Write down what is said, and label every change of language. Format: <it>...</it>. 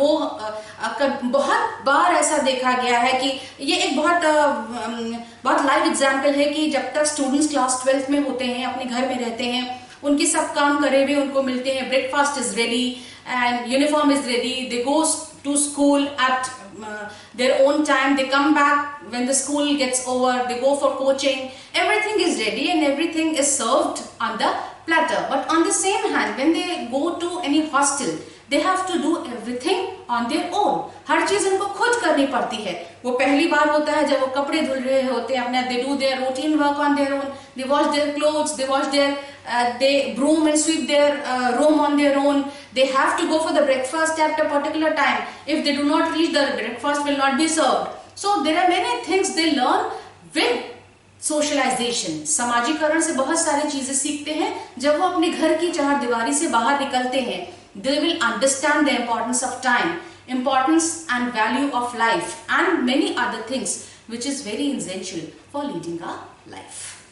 <hi>वो बहुत बार ऐसा देखा गया है कि ये एक बहुत लाइव एग्जाम्पल है कि जब तक स्टूडेंट्स क्लास 12th में होते हैं, अपने घर में रहते हैं, उनके सब काम करे हुए उनको मिलते हैं,</hi> <en>Breakfast is ready and uniform is ready, they go to school at their own time, they come back when the school gets over, they go for coaching, everything is ready and everything is served on the platter. But on the same hand, when they go to any hostel, they have to do everything on their own.</en> <hi>हर चीज उनको खुद करनी पड़ती है। वो पहली बार होता है जब वो कपड़े धुल रहे होते हैं अपने,</hi> <en>they do their routine work on their own, they wash their clothes, they wash their they broom and sweep their room on their own. They have to go for the breakfast at a particular time. If they do not reach, the breakfast will not be served. So there are many things they learn with socialisation.</en> <hi>समाजीकरण से बहुत सारी चीजें सीखते हैं। जब वो अपने घर की चार दीवारी से बाहर निकलते हैं,</hi> <en>they will understand the importance of time, importance and value of life, and many other things which is very essential for leading a life.</en>